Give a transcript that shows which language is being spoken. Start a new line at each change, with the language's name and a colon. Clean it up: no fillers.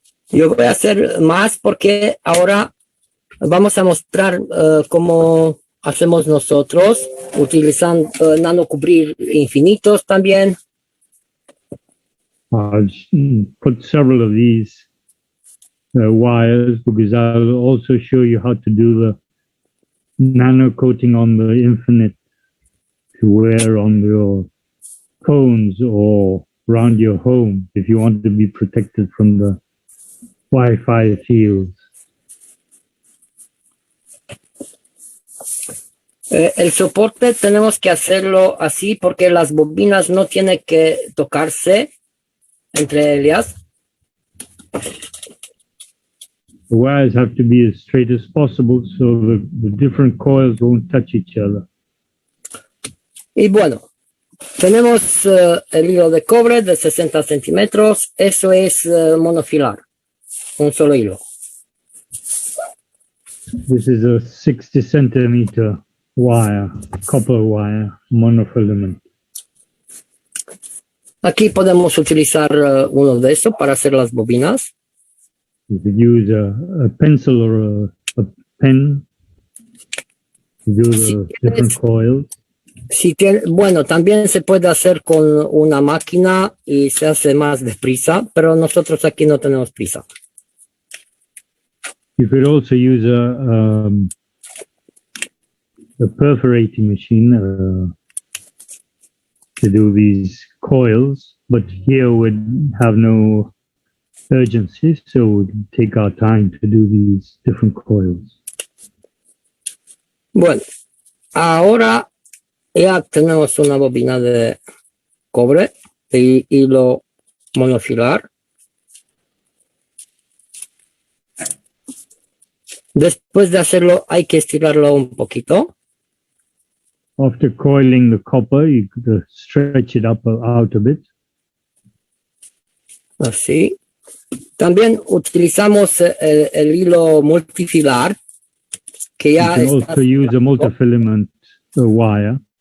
Spanish: Yo voy a hacer más porque ahora vamos a mostrar cómo hacemos nosotros, utilizando nanocubrir infinitos también.
English: I'll put several of these wires because I'll also show you how to do the nano coating on the infinite to wear on your cones or around your home if you want to be protected from the Wi-Fi fields.
Spanish: El soporte tenemos que hacerlo así porque las bobinas no tienen que tocarse entre ellas.
English: The wires have to be as straight as possible so the different coils won't touch each other.
Spanish: Y bueno, tenemos el hilo de cobre de 60 centímetros. Eso es monofilar, un solo hilo.
English: This is a 60 centimeter wire, copper wire, monofilament.
Spanish: Aquí podemos utilizar uno de estos para hacer las bobinas.
English: You could use a pencil or a pen to do the different coils.
Spanish: Bueno, también se puede hacer con una máquina y se hace más deprisa, pero nosotros aquí no tenemos prisa.
English: You could also use a perforating machine to do these coils, but here we'd have no urgency, so we'd take our time to do these different coils.
Spanish: Bueno, ahora ya tenemos una bobina de cobre de hilo monofilar. Después de hacerlo hay que estirarlo un poquito.
English: After coiling the copper, you could stretch it out a bit.
Spanish: Así. También utilizamos el hilo multifilar, que
English: You
Spanish: ya
English: can
Spanish: está.
English: also use a multifilament wire.